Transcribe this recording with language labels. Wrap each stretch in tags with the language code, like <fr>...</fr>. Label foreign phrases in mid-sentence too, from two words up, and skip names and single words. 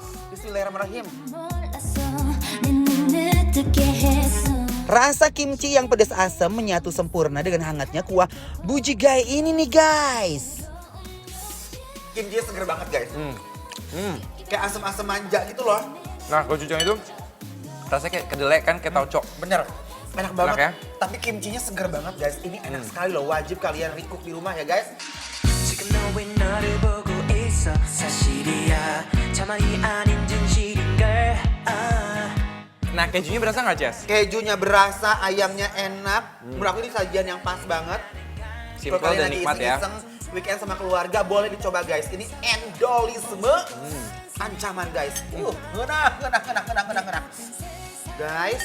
<id>Bismillahirrahmanirrahim. Rasa kimchi yang pedas asam menyatu sempurna dengan hangatnya kuah bujigae ini nih guys. Kimchinya seger banget guys. Kayak asam-asam manja gitu loh. Nah, gochujang itu rasanya kayak kedelai kan, kayak tauco. Bener, enak banget. Enak ya? Tapi kimchinya seger banget guys. Ini enak sekali loh. Wajib kalian recook di rumah ya guys.</id> <ko>지금 너왜 나를 보고 있어 사실이야 자만이 아닌 진실인걸</ko> <id>Nah, kejunya berasa nggak, Ces? Kejunya berasa, ayamnya enak. Menurut aku ini sajian yang pas banget. Simple Kalau kalian dan lagi nikmat ya. iseng-iseng weekend sama keluarga boleh dicoba guys. Ini endolisme ancaman guys. Ngenah. Guys.</id>